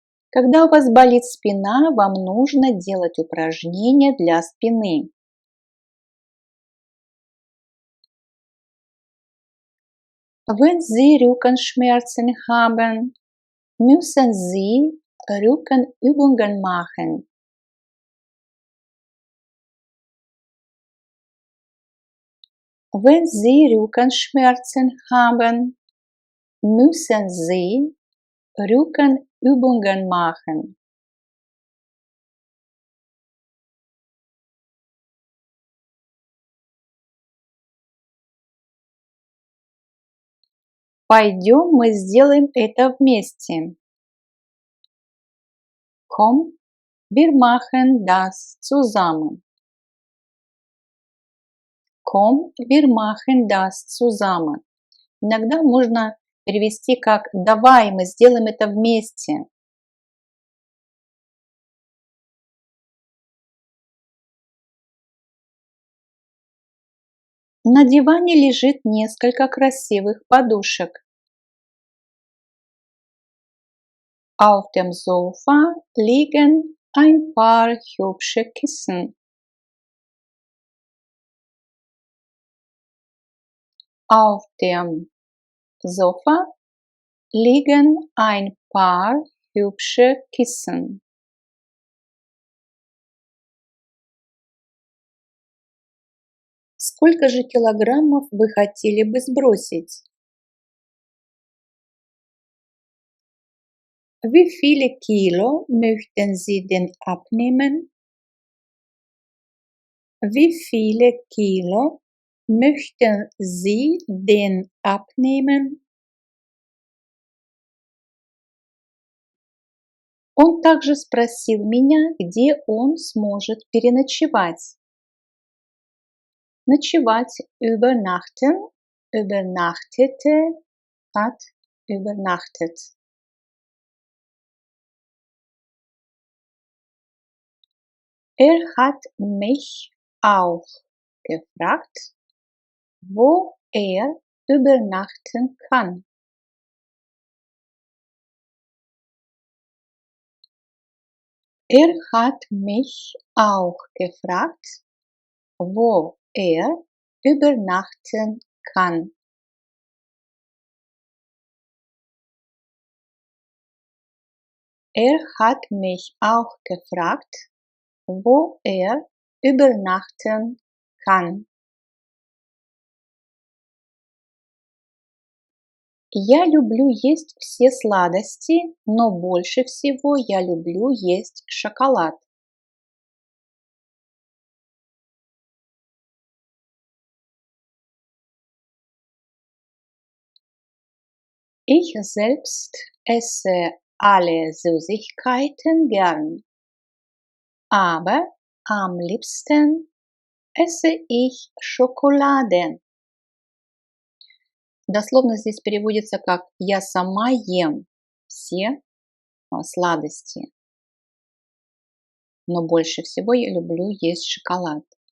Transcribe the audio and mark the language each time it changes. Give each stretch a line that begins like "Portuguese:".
Russian: Когда у вас болит спина, вам нужно делать упражнения для спины.
German: Wenn Sie Rückenschmerzen haben, müssen Sie Rückenübungen machen. Wenn Sie Rückenschmerzen haben, müssen Sie Rückenübungen machen.
Russian: Пойдем, мы сделаем это вместе.
German: Komm, wir machen das zusammen. Komm, wir machen das zusammen.
Russian: Иногда можно перевести как «давай, мы сделаем это вместе». На диване лежит несколько красивых подушек.
German: Auf dem Sofa liegen ein paar hübsche Kissen. Auf dem Sofa liegen ein paar hübsche Kissen.
Russian: Сколько же килограммов вы хотели бы сбросить?
German: Wie viele Kilo möchten Sie denn abnehmen? Wie viele Kilo möchten Sie denn abnehmen?
Russian: Он также спросил меня, где он сможет переночевать.
German: Ночевать übernachten, übernachtete, hat übernachtet. Er hat mich auch gefragt, wo er übernachten kann. Er hat mich auch gefragt, wo er übernachten kann. Er hat mich auch gefragt, wo er übernachten kann.
Russian: Я люблю есть все сладости, но больше всего я люблю есть шоколад.
German: Ich selbst esse alle Süßigkeiten gern, aber am liebsten esse ich Schokolade.
Russian: Дословно здесь переводится как «я сама ем все сладости, но больше всего я люблю есть шоколад».